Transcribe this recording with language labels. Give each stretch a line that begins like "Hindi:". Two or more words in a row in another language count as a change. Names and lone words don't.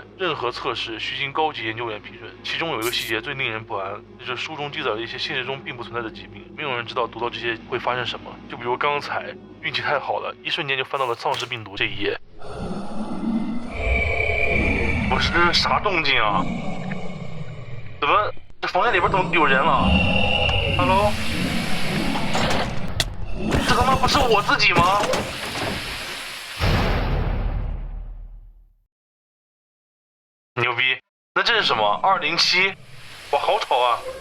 Chinese: 任何測試須經高級研究員批准。其中有一個細節最令人不安，就是書中記載了一些現實中並不存在的疾病，沒有人知道讀到這些會發生什麼。就比如剛才運氣太好了，一瞬間就翻到了喪屍病毒這一頁。不是，這是啥動靜啊？怎麼這房間裡邊怎麼有人了 ？Hello， 這他媽不是我自己嗎？牛逼！那這是什麼？207？哇，好吵啊！